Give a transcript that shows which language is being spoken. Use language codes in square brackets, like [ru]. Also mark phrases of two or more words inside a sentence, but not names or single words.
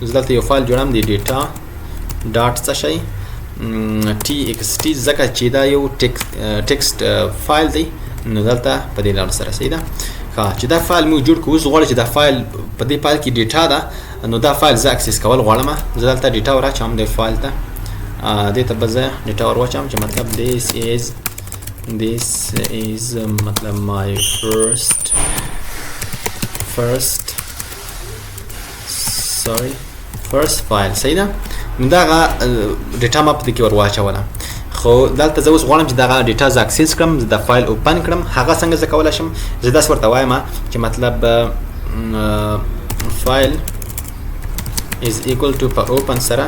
[ps] زه دلته یو فایل جوړم د [en] data dot [ps] څه شی ټي ایکس ټي، ځکه چې دا یو [en] text file [ps] دی. نو دلته په دې ډول سره. صحیح ده. چې دا فایل موږ جوړ کړو، اوس غواړو چې دا فایل په دې فایل کې ډیټا ده، نو دا فایل زه اکسس کول غواړم. زه دلته ډیټا ور اچوم د فایل ته، دې ته به زه ډیټا ور واچوم چې مطلب [en] this is [ps] مطلب [en] my first file. [ps] صحیح ده. نو دغه ډیټا ما په دې کې ور واچوله. خو دلته زه اوس غواړم چې دغه ډیټا زه اکسس کړم، زه د فایل اوپن کړم. هغه څنګه زه کولی شم؟ زه داسې ورته وایم چې مطلب [en] file is equal to [ps] په اوپن سره.